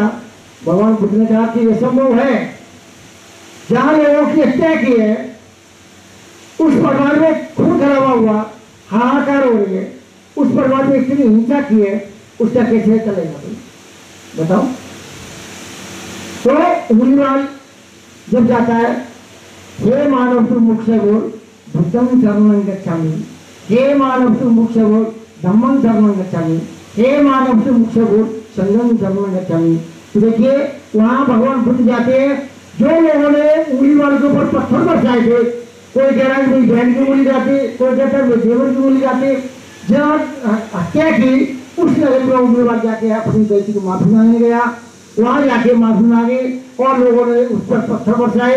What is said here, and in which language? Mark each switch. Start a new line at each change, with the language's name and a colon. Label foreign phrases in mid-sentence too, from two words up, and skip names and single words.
Hindi: भगवान बुद्ध ने कहा कि ये संभव है, जहां लोगों की हत्या की है उस परिवार में खून खराबा हुआ, हाहाकार हो रही है, उस परिवार में इतनी हिंसा की है, उसका कैसे चलेगा भाई बताओ? तो उंगलीवाल जब जाता है, हे मानव तू मुख से बोल
Pali: बुद्धं शरणं गच्छामि,
Hindi: हे मानव तू मुख से बोल
Pali: धम्मं शरणं गच्छामि,
Hindi: हे मानव तू मुख से बोल
Pali: संघं शरणं गच्छामि।
Hindi: तो देखिए वहां भगवान बुद्ध जाते हैं, जो लोगों ने उंगलीवाल के ऊपर पत्थर बरसाए थे, कोई कह रहा है मेरी बहन की उंगली जाती, कोई कहता है मेरे देवर की उंगली जाती, जहाँ हत्या की उस नगर में उंगलीवाल जाके अपनी गलती को माफी मांगने गया, वहां जाके माफी मांगे और लोगों ने उस पर पत्थर बरसाए।